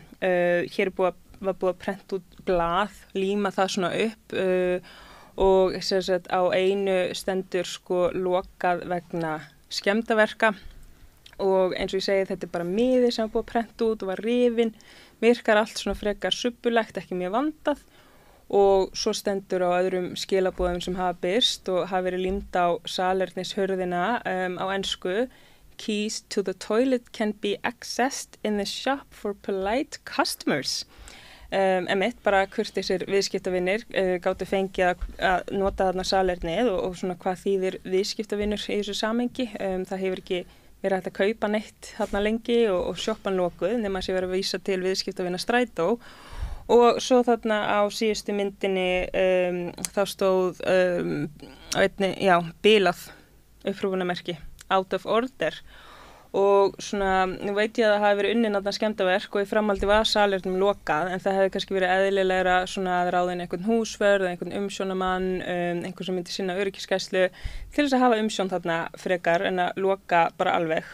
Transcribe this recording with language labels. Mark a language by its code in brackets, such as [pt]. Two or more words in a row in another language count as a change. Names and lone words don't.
[is] Hér var búið að prenta út blað, líma það svona upp og á einu stendur lokað vegna skemmdarverka og eins og ég segi þetta bara miði sem var búið að prenta út og var rifin. Virkar allt svona frekar subbulegt, ekki mjög vandað og svo stendur á öðrum skilaboðum sem hafa birst og hafa verið límt á salernishurðina á ensku. [en] Keys to the toilet can be accessed in the shop for polite customers. [is] Bara kurteisir viðskiptavinir gátu fengið að nota þarna salernið og svona hvað þýðir viðskiptavinur í þessu samhengi. Það hefur ekki verið hægt að kaupa neitt þarna lengi og sjoppan lokuð nema sé verið að vísa til viðskiptavina strætó og svo þarna á síðustu myndinni þá stóð bilað upphrófunarmerki [en] out of order [is] og svona nú veit ég að það hafi verið unnin þarna skemmdarverk og í framhaldi var salernum lokað en það hefði kannski verið eðlilegra svona að ráða inn einhvern húsvörð eða einhvern umsjónamann, einhvern sem myndi sinna öryggisgæslu til þess að hafa umsjón þarna frekar en að loka bara alveg